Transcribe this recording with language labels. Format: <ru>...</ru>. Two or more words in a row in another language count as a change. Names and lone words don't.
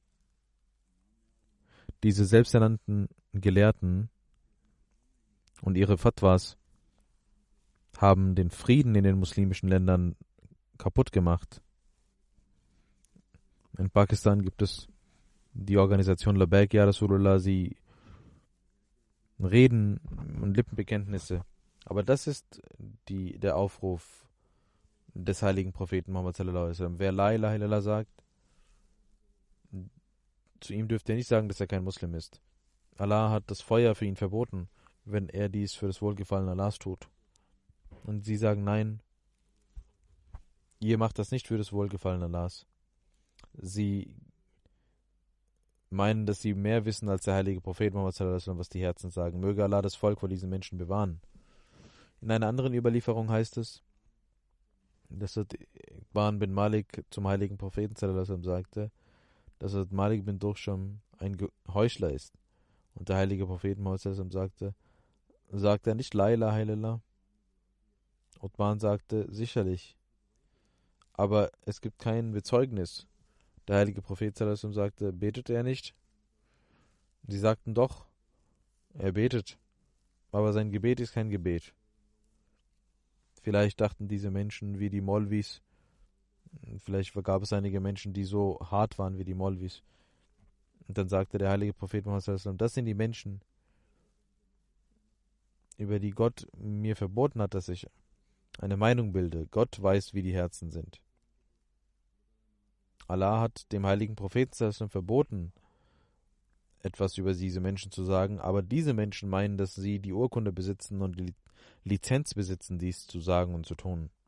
<de>Diese selbsternannten Gelehrten und ihre Fatwas haben den Frieden in den muslimischen Ländern kaputt gemacht. In Pakistan gibt es die Organisation Labbaik Ya Rasulullah, sie reden und Lippenbekenntnisse. Aber das ist der Aufruf des heiligen Propheten Muhammad</de> <ar>صلى الله عليه وسلم.</ar> <de>Wer</de> <ar>لا إله إلا الله</ar> <de>sagt, zu ihm dürft ihr nicht sagen, dass er kein Muslim ist. Allah hat das Feuer für ihn verboten, wenn er dies für das Wohlgefallen Allahs tut. Und sie sagen: Nein, ihr macht das nicht für das Wohlgefallen Allahs. Sie meinen, dass sie mehr wissen als der heilige Prophet Muhammad</de> <ar>صلى الله عليه وسلم,</ar> <de>was die Herzen sagen. Möge Allah das Volk vor diesen Menschen bewahren. In einer anderen Überlieferung heißt es, dass Ibn bin Malik zum heiligen Propheten</de> <ar>صلى الله عليه وسلم</ar> <de>sagte, dass Malik bin Dursham ein Heuchler ist. Und der heilige Prophet Muhammad</de> <ar>صلى الله عليه وسلم</ar> <de>sagte er nicht</de> <ar>لا إله إلا الله?</ar> <de>Uthman sagte: Sicherlich, aber es gibt kein Bezeugnis. Der heilige Prophet</de> <ar>صلى الله عليه وسلم</ar> <de>sagte: Betete er nicht? Sie sagten: Doch, er betet, aber sein Gebet ist kein Gebet. Vielleicht dachten diese Menschen wie die Molvis, vielleicht gab es einige Menschen, die so hart waren wie die Molvis. Und dann sagte der heilige Prophet Muhammad</de> <ar>صلى الله عليه وسلم:</ar> <de>Das sind die Menschen, über die Gott mir verboten hat, dass ich eine Meinung bilde. Gott weiß, wie die Herzen sind. Allah hat dem heiligen Propheten verboten, etwas über diese Menschen zu sagen, aber diese Menschen meinen, dass sie die Urkunde besitzen und die Lizenz besitzen, dies zu sagen und zu tun.</de>